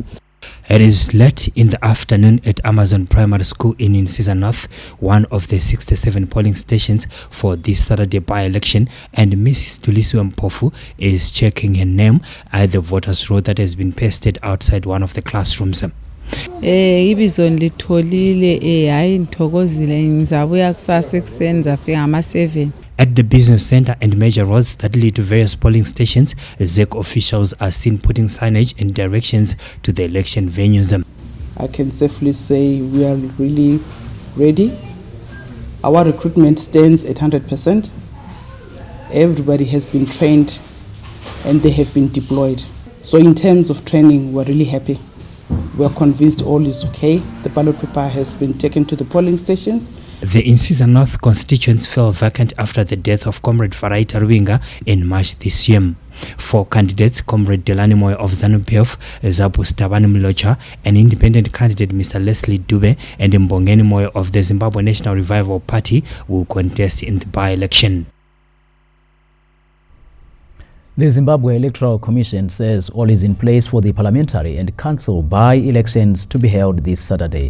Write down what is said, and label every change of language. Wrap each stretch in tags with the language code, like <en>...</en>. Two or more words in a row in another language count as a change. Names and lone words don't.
<en>It is late in the afternoon at Amazon Primary School in Insiza North, one of the 67 polling stations for this Saturday by-election, and Miss Tulisiwe Mpofu is checking her name at the voters' roll that has been pasted outside one of the classrooms.</en> <nd>Ibizo nditholile hayi ngithokozile ngizabuya kusasa ekuseni zafika ngama-7.</nd> <en>At the business center and major roads that lead to various polling stations, ZEC officials are seen putting signage and directions to the election venues. I can safely say we are really ready. Our recruitment stands at 100%. Everybody has been trained and they have been deployed. So in terms of training, we're really happy. We are convinced all is okay. The ballot paper has been taken to the polling stations. The Insiza North constituents fell vacant after the death of Comrade Faraita Rwinga in March this year. 4 candidates, Comrade Delani Moyo of ZANU-PF, Zabu Stabani Mlocha, an independent candidate Mr. Leslie Dube, and Mbongeni Moyo of the Zimbabwe National Revival Party, will contest in the by-election. The Zimbabwe Electoral Commission says all is in place for the parliamentary and council by-elections to be held this Saturday.</en>